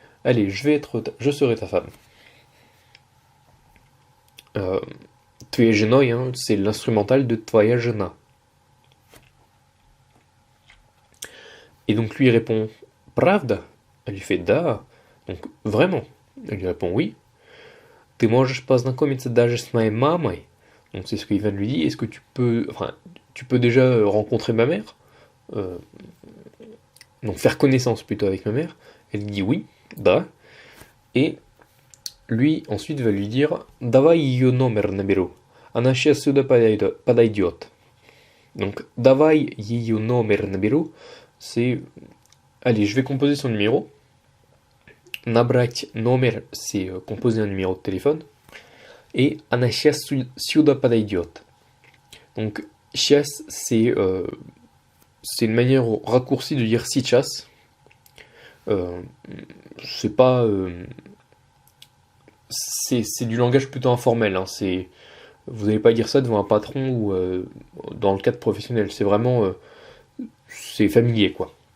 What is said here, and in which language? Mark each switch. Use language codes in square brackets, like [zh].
[fr] Allez, je serai ta femme. [ru] Твоей женой, [fr] hein, c'est l'instrumental de [ru] Твоя жена. [fr] Et donc lui répond Правда? Elle lui fait Да. Donc vraiment? Elle lui répond oui. [ru] Ты можешь познакомиться даже с моей мамой? [fr] Donc c'est ce qu'Ivan lui dit. Est-ce que tu peux déjà rencontrer ma mère? Donc faire connaissance plutôt avec ma mère. Elle dit oui, да. Et lui ensuite va lui dire [ru] Давай ее номер наберу. Она сейчас сюда подойдет. [fr] Donc [ru] Давай ее номер наберу, [fr] c'est allez, je vais composer son numéro. [ru] Набрать номер, [fr] c'est composer un numéro de téléphone. Et [ru] она сейчас сюда подойдет. [fr] Donc сейчас, c'est une manière raccourcie de dire сейчас. C'est pas c'est du langage plutôt informel, hein. Vous n'allez pas dire ça devant un patron ou dans le cadre professionnel, c'est vraiment c'est familier quoi.